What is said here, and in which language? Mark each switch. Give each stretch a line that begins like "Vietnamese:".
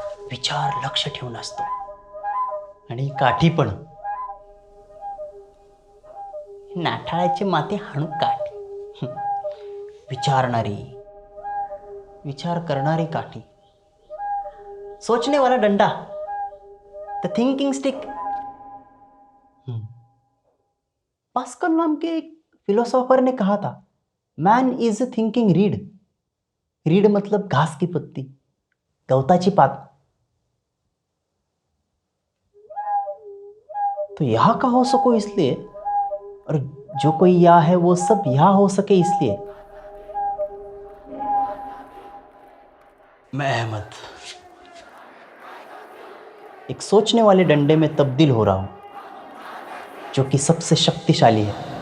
Marathi: विचार लक्ष ठेवून असतो आणि काठी पण. नाठाळाचे माते हाणू काठी. विचारणारी, विचार करणारी काठी.
Hindi: सोचने वाला डंडा,
English: The thinking stick.
Hindi: पास्कल नाम के एक फिलोसोफर ने कहा था,
English: Man is a thinking reed.
Hindi: Read मतलब घास की पत्ती,
Marathi: गवताची पात.
Hindi: तो यहाँ का हो सको इसलिए, और जो कोई यहाँ है वो सब यहाँ हो सके इसलिए. मैं अहमद एक सोचने वाले डंडे में तब्दील हो रहा हूं, जो कि सबसे शक्तिशाली है.